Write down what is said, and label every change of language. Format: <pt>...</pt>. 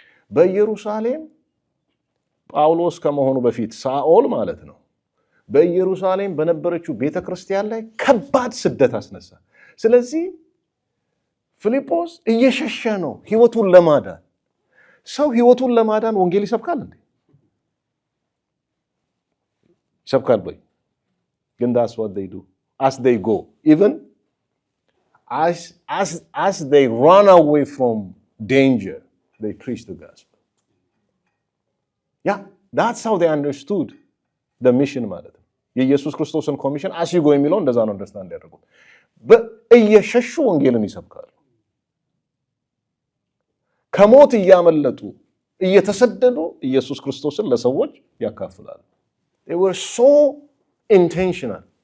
<am>በኢየሩሳሌም ጳውሎስ ከመሆኑ በፊት ሳኦል ማለት ነው በኢየሩሳሌም በነበረችው ቤተክርስቲያን ላይ ከባድ ስደት አስነሳ። ስለዚህ ፊልጶስ እየሸሸ ነው ህይወቱን ለማዳን። ሰው ህይወቱን ለማዳን ወንጌል ይሰብካል እንዴ? ይሰብካል ወይ?</am> <en>ግን that's what they do as they go, even as they run away from danger, they preach the gospel. Yeah, that's how they understood the mission</en> <am>ማለት ነው። የኢየሱስ ክርስቶስን ኮሚሽን</am> <en>as you go</en> <am>የሚለው እንደዛ ነው አንደርስታንድ ያደርጉት። በእየሸሹ ወንጌልን ይሰብካሉ። ከሞት እያመለጡ እየተሰደዱ ኢየሱስ ክርስቶስን ለሰዎች ያካፍላሉ።</am> <en>they were so intentional.</en>